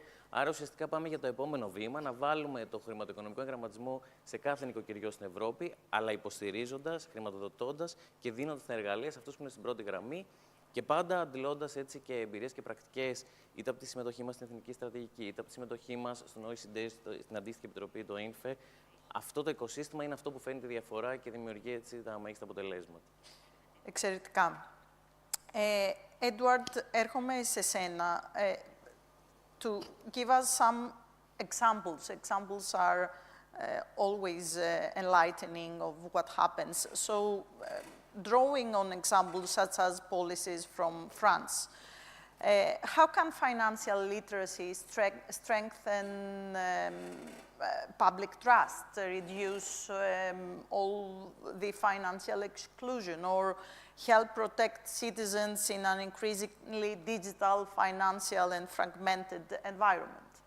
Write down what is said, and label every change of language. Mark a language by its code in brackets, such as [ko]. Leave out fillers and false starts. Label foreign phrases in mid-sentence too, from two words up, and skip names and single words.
[el] Άρα ουσιαστικά πάμε για το επόμενο βήμα, να βάλουμε το χρηματοοικονομικό εγγραμματισμό σε κάθε νοικοκυριό στην Ευρώπη, αλλά υποστηρίζοντας, χρηματοδοτώντας και δίνοντας τα εργαλεία σε αυτούς που είναι στην πρώτη γραμμή και πάντα αντιλώντας έτσι και εμπειρίες και πρακτικές, είτε από τη συμμετοχή μας στην Εθνική Στρατηγική, είτε από τη συμμετοχή μας στον OECD, στην αντίστοιχη επιτροπή, το INFE. Αυτό το οικοσύστημα είναι αυτό που φέρνει τη διαφορά και δημιουργεί έτσι τα μέγιστα αποτελέσματα. Εξαιρετικά. Edward, έρχομαι σε σένα. [en] To give us some examples. Examples are always enlightening of what happens. So, drawing on examples such as policies from France, How can financial literacy strengthen public trust, reduce all the financial exclusion, or help protect citizens in an increasingly digital, financial, and fragmented environment?